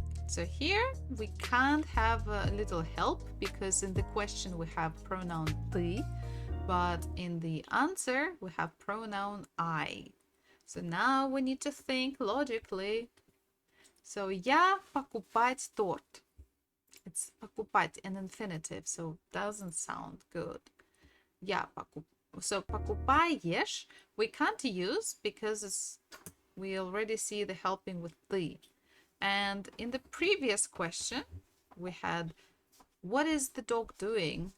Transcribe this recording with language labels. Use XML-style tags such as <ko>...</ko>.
<en>So here we can't have a little help because in the question we have pronoun ты, but in the answer we have pronoun I. So now we need to think logically.</en> <ru>So я покупать торт.</ru> <en>It's покупать an infinitive, so it doesn't sound good. Я So покупаешь we can't use because we already see the helping with ты. And in the previous question, we had, what is the dog doing?</en>